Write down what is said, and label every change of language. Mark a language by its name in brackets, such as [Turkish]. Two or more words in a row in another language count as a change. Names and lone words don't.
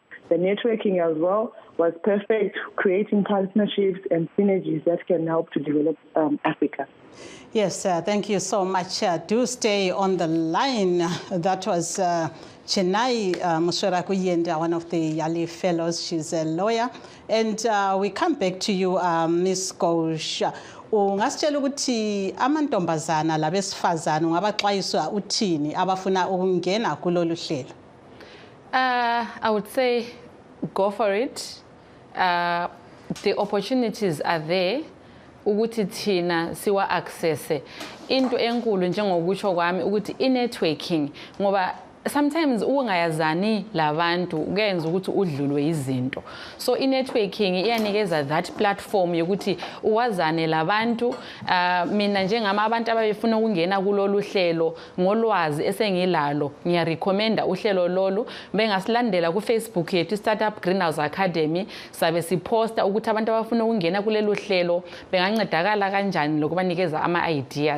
[English] The networking as well was perfect, creating partnerships and synergies that can help to develop Africa. Yes, thank you so much. Do stay on the line. That was Chenai Mushorakuyenda, one of the YALI fellows. She's a lawyer. And we come back to you, Ms. Gosha. [North Ndebele] Ungasitshela ukuthi amantombazana labesifazana ungabaxwayisa uthini abafuna ukungena kulolu hlelo? [English] I would say go for it. The opportunities are there. [North Ndebele] Ukuthi thina siwa [English] access into [North Ndebele] enkulu njengokusho kwami ukuthi i-networking ngoba sometimes ungayazani labantu kuyenza ukuthi udlulwe izinto. So i-networking iyanikeza [English] that platform [North Ndebele] yokuthi uwazane labantu. Mina njengama abantu abafuna ukungena kulolu hlelo ngolwazi esengilalo, ngiyarecommenda uhlelo lolu. Bengasilandela ku Facebook yethu Startup Greenhouse Academy, sabe siposta ukuthi abantu abafuna ukungena kulelo hlelo bengancedakala kanjani lokubanikeza ama ideas.